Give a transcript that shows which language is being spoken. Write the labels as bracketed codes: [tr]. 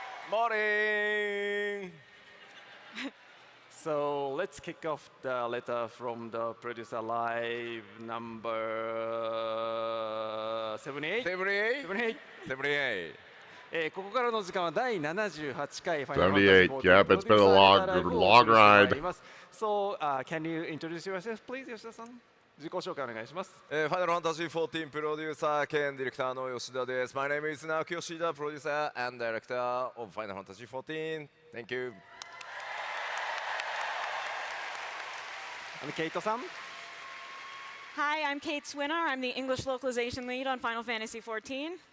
[en] Morning. So, let's kick off the letter from the producer live number 78. [ja] ここからの時間は第78回ファイナルファンタジー14 [en] Yep, it's been a long ride. So, can you introduce yourself, please, 吉田さん？ [ja] 自己紹介お願いします。ファイナルファンタジー14プロデューサー兼ディレクターの吉田です。 [en] My name is Naoki Yoshida, producer and director of Final Fantasy XIV. Thank you. [ja] ケイトさん。 [en] Hi, I'm Kate Swinar. I'm the English localization lead on Final Fantasy XIV.